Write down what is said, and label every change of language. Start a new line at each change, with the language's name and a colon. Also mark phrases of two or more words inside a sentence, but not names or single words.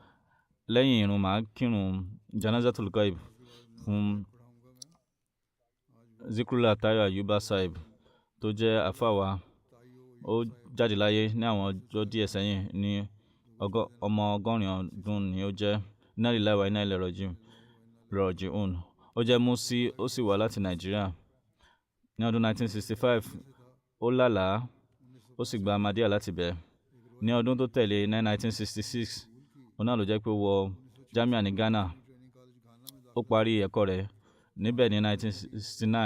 Yoruba: lẹ́yìn irun màá kírun
Arabic: جنازة الغائب
Yoruba: fún Zikrullah Tayo Ayuba Sahib tó jẹ́ àfáà wa. ó jáde láyé ní àwọn ọjọ́ díẹ̀ sẹ́yìn ní ọmọ 80 ọdún ni ó jẹ́.
Arabic: إنا لله وإنا إليه راجعون.
Yoruba: ó jẹ́ Musi, ó sì wá láti Nàìjíríà. ní ọdún 1965 ó lálàá ó sì gba Ahmadiyya láti bẹ̀. ní ọdún tó tẹ̀lé ní 1966 òun náà ló jẹ́ pé ó wọ Jamia ní Ghana. ó parí ẹ̀kọ́ rẹ̀ níbẹ̀ ní 1969.